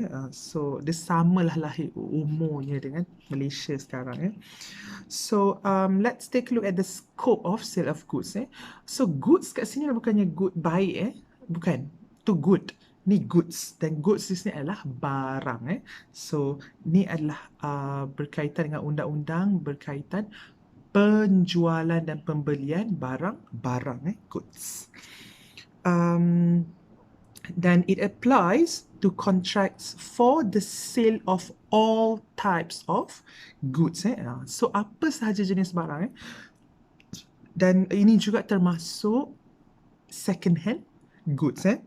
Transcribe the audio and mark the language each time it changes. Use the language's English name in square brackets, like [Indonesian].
[Malay] So dia samalah lahir umurnya dengan Malaysia sekarang. [English] So let's take a look at the scope of sale of goods. [Malay] So goods kat sini bukannya good baik, bukan, to good. Ni goods, dan goods di sini adalah barang. So ni adalah berkaitan dengan undang-undang berkaitan penjualan dan pembelian barang, goods. [English] Dan it applies to contracts for the sale of all types of goods. [Malay] So apa sahaja jenis barang. Dan ini juga termasuk second hand goods.